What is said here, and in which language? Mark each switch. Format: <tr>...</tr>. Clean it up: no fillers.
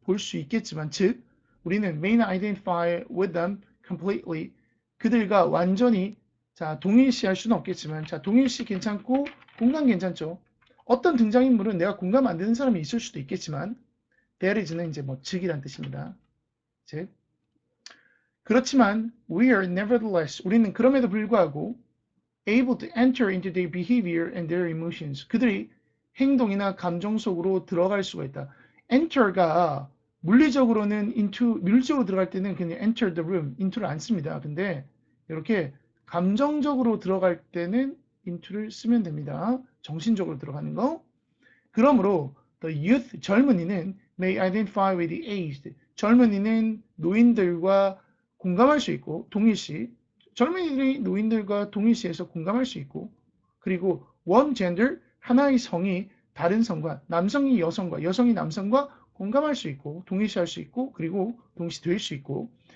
<ko>볼 수 있겠지만, 즉 우리는</ko> <en>may not identify with them completely.</en> <ko>그들과 완전히 자 동일시할 수는 없겠지만, 자 동일시 괜찮고 공감 괜찮죠. 어떤 등장인물은 내가 공감 안 되는 사람이 있을 수도 있겠지만, there is는 이제 뭐 즉이란 뜻입니다. 즉 그렇지만</ko> <en>we are nevertheless,</en> <ko>우리는 그럼에도 불구하고</ko> <en>able to enter into their behavior and their emotions.</en> <ko>그들이 행동이나 감정 속으로 들어갈 수가 있다. enter가 물리적으로는 into, 물리적으로 들어갈 때는 그냥 enter the room, into를 안 씁니다. 근데 이렇게 감정적으로 들어갈 때는 into를 쓰면 됩니다. 정신적으로 들어가는 거. 그러므로 the youth, 젊은이는</ko> <en>may identify with the aged.</en> <ko>젊은이는 노인들과 공감할 수 있고, 동일시 젊은이들이 노인들과 동일시해서 공감할 수 있고, 그리고 one gender, 하나의 성이 다른 성과, 남성이 여성과 여성이 남성과 공감할 수 있고, 동일시할 수 있고, 그리고 동시될 수 있고,</ko>